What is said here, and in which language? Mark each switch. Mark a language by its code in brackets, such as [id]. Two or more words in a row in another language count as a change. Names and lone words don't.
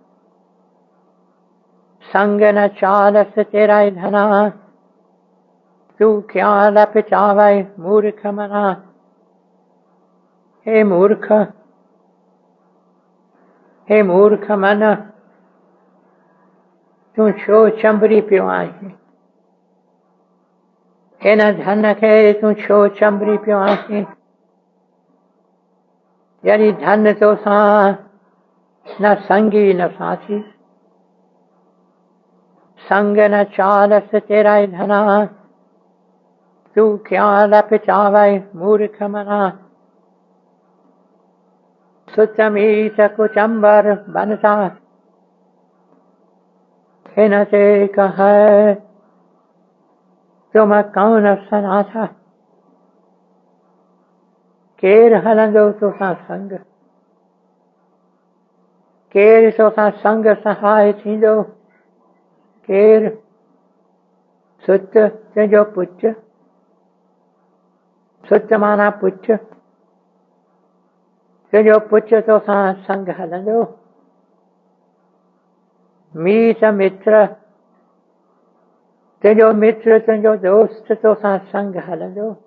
[hi] संग न चालस तेरा धना, तू क्या लपचावे मूर्ख मना। [sd] हे मूर्ख, हे मूर्ख मन, तू छो चंबरी पियो आहीं। हिन धन खे तू छो चंबरी पियो आहीं। यदि धन तोसां न संगी न साथी। [hi] संग न चालस तेरा धना, तू क्या लपचावे मूर्ख मना। सुतमीत कुचंबर बनता, हिन ते कहे तुम कौन सनाथा। [sd] केर हलंदो तोसां संग, केर तोसां संग सहाय थींदो। केर सुत तुंहिंजो पुट, सुत माना पुट। तुंहिंजो पुट तोसां संग हलंदो। मीत मित्र, तुंहिंजो मित्र तुंहिंजो दोस्त तोसां संग हलंदो।